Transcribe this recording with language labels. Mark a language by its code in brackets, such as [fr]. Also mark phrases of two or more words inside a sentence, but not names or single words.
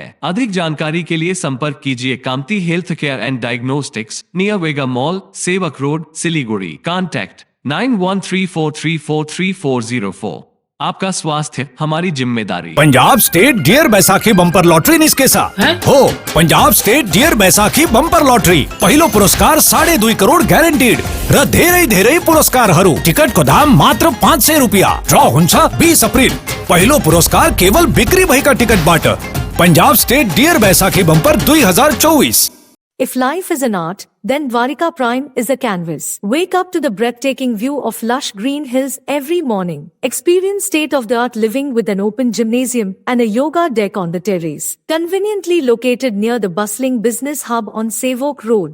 [hi] अधिक जानकारी के लिए संपर्क कीजिए कामती हेल्थ केयर एंड डायग्नोस्टिक्स, नियर वेगा मॉल, सेवक रोड, सिलीगुड़ी। कॉन्टैक्ट 9134343404। आपका स्वास्थ्य हमारी जिम्मेदारी। [ne] पंजाब स्टेट डियर बैसाखी बम्पर लॉटरी निस्के साथ हो पंजाब स्टेट डियर बैसाखी बम्पर लॉटरी पहिलो पुरस्कार 2.5 करोड़ गॅरंटीड र धेरै पुरस्कार हरू टिकट को दाम मात्र 500 रुपया। ड्रॉ हुन्छ 20 अप्रिल। पहिलो पुरस्कार केवल बिक्री भएका टिकट बाट। पंजाब स्टेट डियर बैसाखी बम्पर 2024। [en] If life is an art, then Dwarika Prime is a canvas. Wake up to the breathtaking view of lush green hills every morning. Experience state-of-the-art living with an open gymnasium and a yoga deck on the terrace. Conveniently located near the bustling business hub on Sevok Road.